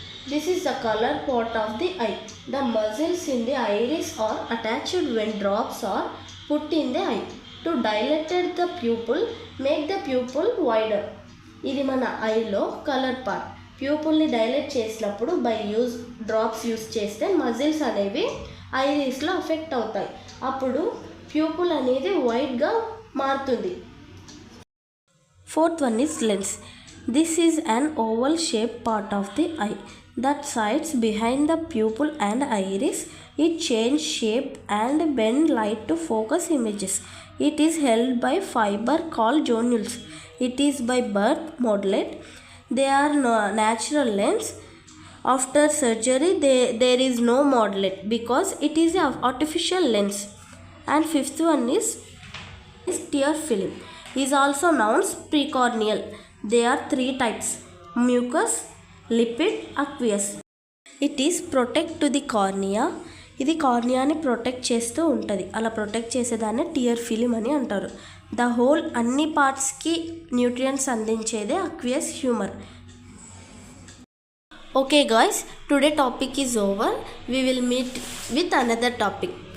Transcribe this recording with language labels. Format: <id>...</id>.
<en>This is the color part of the eye. The muscles in the iris are attached when drops are put in the eye to dilate the pupil, make the pupil wider.</en> <te>ఇది మన ఐలో colour part. ప్యూపుల్ని dilate చేసినప్పుడు drops use చేస్తే muscles అనేవి ఐరిస్లో affect అవుతాయి. అప్పుడు pupil అనేది వైట్గా మారుతుంది.</te> <en>Fourth one is lens. This is an oval shaped part of the eye that sits behind the pupil and iris. It changes shape and bend light to focus images. It is held by fiber called zonules. It is by birth modeled. They are natural lens. After surgery there is no modeled because it is an artificial lens. And fifth one is tear film. Is also known as precorneal. There are 3 types: mucus, lipid, aqueous. It is protect to the cornea.</en> <te>ఇది కార్నియాని protect చేస్తూ ఉంటుంది. అలా protect చేసేదాన్ని tear film అని అంటారు. The whole అన్ని పార్ట్స్కి nutrients అందించేదే అక్వియస్ humour.</te> <en>Okay guys, today topic is over. We will meet with another topic.</en>